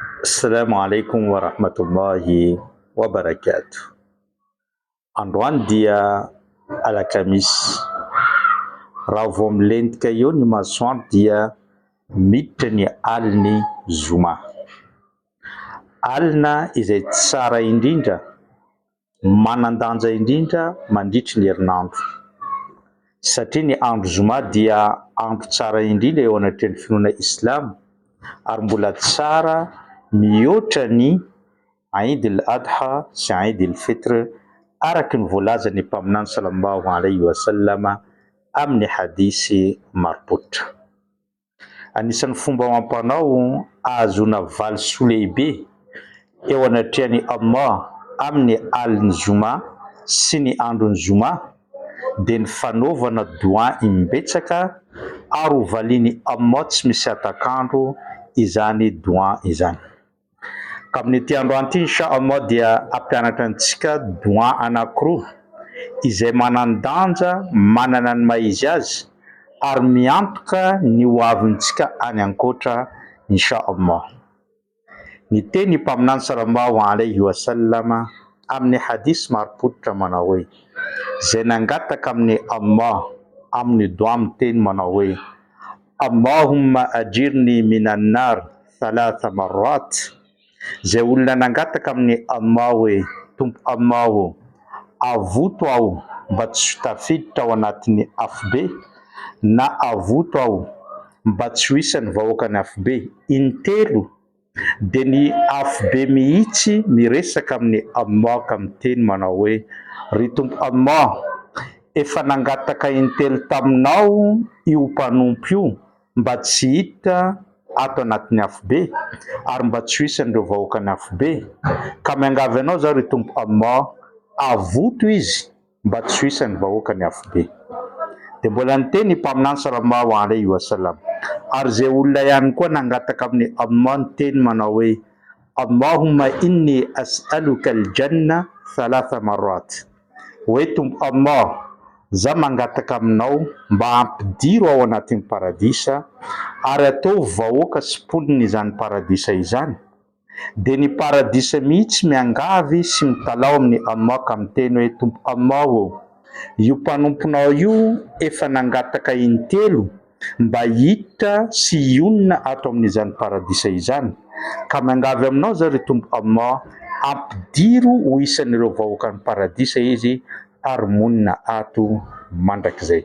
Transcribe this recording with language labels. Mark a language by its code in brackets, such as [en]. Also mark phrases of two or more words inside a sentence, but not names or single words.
[ar] السلام عليكم ورحمة الله وبركاته. [mg] Androany dia alakamisy. Raha vao milentika eo ny masoandro dia miditra ny aliny zoma. Alina izay tsara indrindra, manan-danja indrindra mandritry ny herinandro. Satria ny andro zoma dia andro tsara indrindra eo anatrehan'ny finoana Islam ary mbola tsara mihoatra ny Eid al-Adha sy Eid al-Fitr araky ny voalazan'ny mpaminany [ar] صلى الله عليه وسلم [mg] amin'ny hadisy maro-pototra. Anisan'ny fomba amam-panao ahazoana valisoa lehibe eo anatrehan'ny Allah amin'ny aliny zoma sy ny androny zoma dia ny fanaovana doa imbetsaka ary hovaliany Allah tsy misy atakandro izany doa izany. Ka amin'ity androany ity inshallah dia ampianatra antsika doa anankiroa izay manan-danja, manana ny maha-izy azy ary miantoka ny hoavintsika any ankoatra inshallah. Ny teny mpaminany [ar] صلى الله عليه وسلم [mg] amin'ny hadisy maro-pototra manao hoe: izay nangataka amin'ny Allah amin'ny doa miteny manao hoe [ar] اللهم أجرني من النار ثلاث مرات. [mg] Izay olona nangataka amin'ny Allah hoe tompo Allah avoto aho mba tsy tafiditra ao anatin'ny afobe, na avoto aho mba tsy ho isan'ny vahoakany afobe intelo, dia ny afobe mihitsy miresaka amin'ny Allah ka miteny manao hoe: ry tompo Allah, efa nangataka intelo taminao io mpanompo io mba tsy hiditra ato anatin'ny afobe ary mba tsy ho isan'ireo vahoakany afobe, ka miangavy anao zaho ry tompo Allah, avoto izy mba tsy ho isan'ny vahoakany afobe. Dia mbola niteny mpaminany [ar] صلى الله عليه وسلم, [mg] ary izay olona ihany koa nangataka amin'ny Allah niteny manao hoe [ar] اللهم إني أسألك الجنة ثلاث مرات. [mg] Hoe tompo Allah, za mangataka aminao mba ampidiro ao anatin'ny paradisa ary atao vahoaka sy mponina izany paradisa izany. Dia ny paradisa mihitsy miangavy sy mitalao amin'ny Allah ka miteny hoe tompo Allah, io mpanomponao io efa nangataka intelo mba hiditra sy hionina ato amin'izany paradisa izany, ka miangavy aminao zaho ry tompo Allah, ampidiro ho isan'ireo vahoakan'ny paradisa izy ary monina ato mandrakizay.